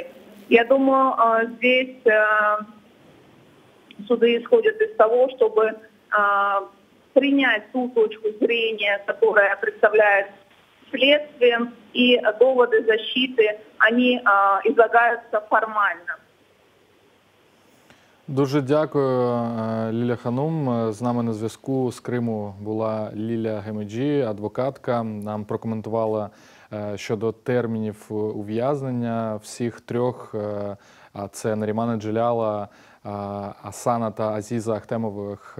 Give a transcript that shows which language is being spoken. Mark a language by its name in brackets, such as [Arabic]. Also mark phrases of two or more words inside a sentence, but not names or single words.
[Russian] Я думаю, здесь суды исходят из того, чтобы принять ту точку зрения, которая представляет следствием, и доводы защиты, они излагаются формально. [Ukrainian] Дуже дякую, Ліля Ханум. З нами на зв'язку з Криму була Ліля Гемеджі, адвокатка. Нам прокоментувала щодо термінів ув'язнення всіх трьох. А це Нарімана Джеляла, Асана та Азіза Ахтемових.